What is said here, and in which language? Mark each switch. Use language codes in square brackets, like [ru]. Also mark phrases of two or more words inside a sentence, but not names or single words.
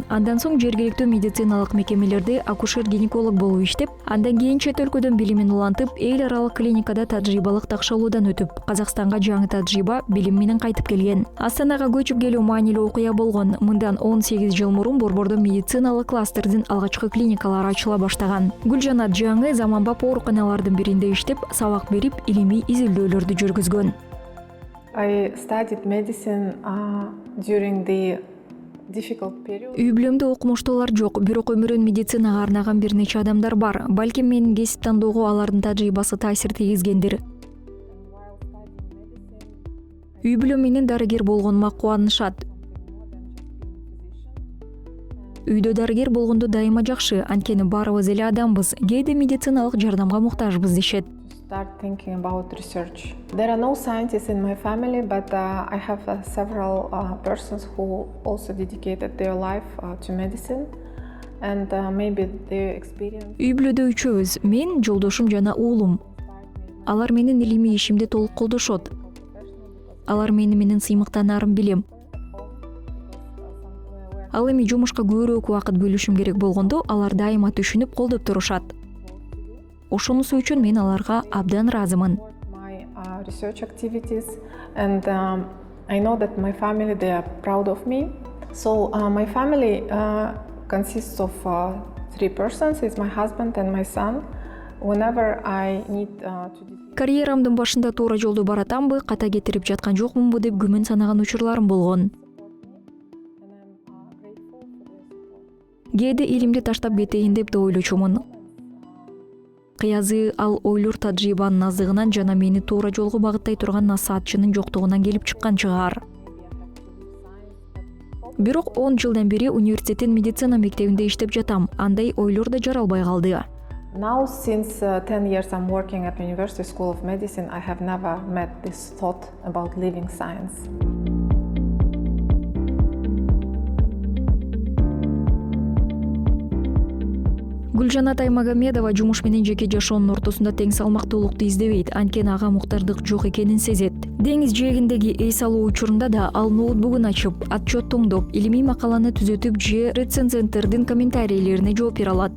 [ky] Андан соң жергиликтүү медициналык мекемелерде акушер-гинеколог болуп иштеп, андан кийин чет өлкөдөн билимин улантып, эл аралык клиникада тажрыйбалык такшалуудан өтүп, Казакстанга жаңы тажрыйба, билим менен кайтып келген. Астанага көчүп келүү маанилүү окуя болгон. Мындан 18 жыл мурун Борбордо медициналык кластердин алгачкы клиникалары ачыла баштаган. Гүлжанат жаңы заманбап ооруканалардын биринде иштеп, сабак берип, илимий изилдөөлөрдү жүргүзгөн. [en] I studied medicine during the difficult period. [ky] Үй бүлөмдө окумуштуулар жок, бирок өмүрүн медицинага арнаган бир нече адамдар бар. Балким менин кесип тандоого алардын тажрыйбасы таасир тийгизгендир. Үй бүлөм менен дарыгер болгонума кубанышат. Үйдө дарыгер болгондо дайыма жакшы, анткени баарыбыз эле адамбыз, кээде медициналык жардамга муктажбыз дешет. [en] Start thinking about research. There are no scientists in my family, but I have several persons who also dedicated their life to medicine, and maybe their experience. [ky] Үй бүлөдө үчөөбүз, мен, жолдошум жана уулум. Алар менин илимий ишимди толук колдошот. Алар менин сыймыктанаарын билем. Ал эми жумушка көбүрөөк убакыт бөлүшүм керек болгондо, алар дайыма түшүнүп колдоп турушат. Ошонусу үчүн мен аларга абдан ыраазымын. [en] My research activities, and I know that my family, they are proud of me. So my family consists of 3 persons. It's my husband and my son. Whenever I need to [ky] Карьерамдын башында туура жолдо баратамбы, ката кетирип жаткан жокмунбу деп күмөн санаган учурларым болгон. Кээде илимди таштап кетейин деп да ойлочумун. Кыязы ал ойлор тажрыйбанын аздыгынан жана мени туура жолго багыттай турган насаатчынын жоктугунан келип чыккан чыгар. Бирок 10 жылдан бери университеттин медицина мектебинде иштеп жатам. Андай ойлор да жаралбай калды. [en] Now, since 10 years I'm working at University School of Medicine, I have never met this thought about leaving science. [ky] Гүлжан Атаймагамедова жумуш менен жеке жашоонун ортосунда тең салмактуулукту издебейт, анткени ага муктардык жок экенин сезет. Деңиз жээгиндеги эс алуу учурунда да ал ноутбугун ачып, отчет тоңдоп, илимий макаланы түзөтүп же рецензенттердин комментарийлерине жооп бере алат.